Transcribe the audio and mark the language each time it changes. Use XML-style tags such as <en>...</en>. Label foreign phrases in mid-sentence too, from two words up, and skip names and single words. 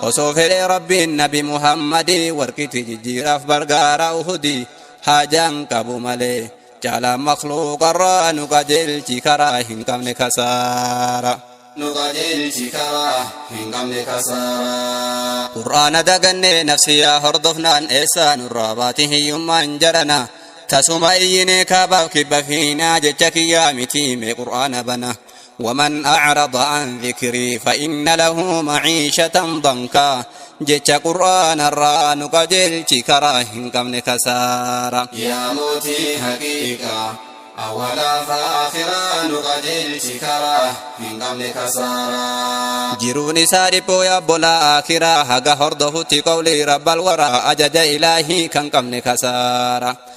<om>Osoo fedhee Rabbiin Nabi Muhammadii warqitti jijjiiraaf bargaara Uhudii haajaan qabu malee jaalaan makluuqarraa nu qajeelchi karaa hin qabne kasaara. Nu qajeelchi karaa hin qabne kasaara. Qur'aana dagannee nafsiyaa hordofnaan eessaa nurraa baati hiyyummaan jarana. Tasuma iyyinee kaabaaf kibba fiinaa jecha kiyyaa miti mee Qur'aana bana.</om> <ar>ومن أعرض عن ذكري فإن له معيشة ضنكا.</ar> <om>Jecha Qur'aana irraa nu qajeelchi karaa hin qabne kasaara. Yaa mootii haqiiqa, awwalaa fi aakhiraa nu qajeelchi karaa hin qabne kasaara. Jiruun isaa dhiphoo yaa obbolaa akiraa haga hordofutti</om> <ar>قول رب الورى</ar> <om>ajaja ilaahii kan qabne kasaara.</om>